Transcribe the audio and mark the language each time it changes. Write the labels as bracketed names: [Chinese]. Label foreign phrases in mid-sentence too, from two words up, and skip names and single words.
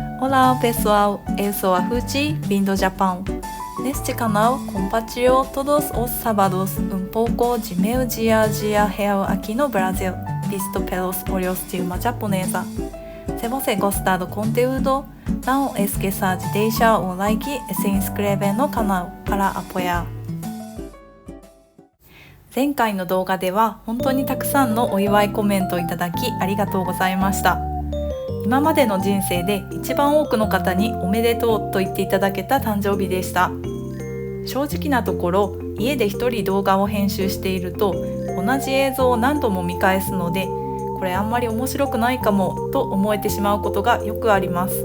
[Portuguese] Olá pessoal, eu sou a Fuji, vindo do Japão. Neste canal compartilho todos os sábados pouco de meu dia a dia real aqui no Brasil, visto pelos olhos de uma japonesa. Se você gostar do conteúdo, não esqueça de deixar o like e se inscrever no canal para apoiar. [Japanese] 前回の動画では本当にたくさんのお祝いコメントをいただきありがとうございました。今までの人生で一番多くの方におめでとうと言っていただけた誕生日でした。正直なところ、家で一人動画を編集していると同じ映像を何度も見返すので、これあんまり面白くないかもと思えてしまうことがよくあります。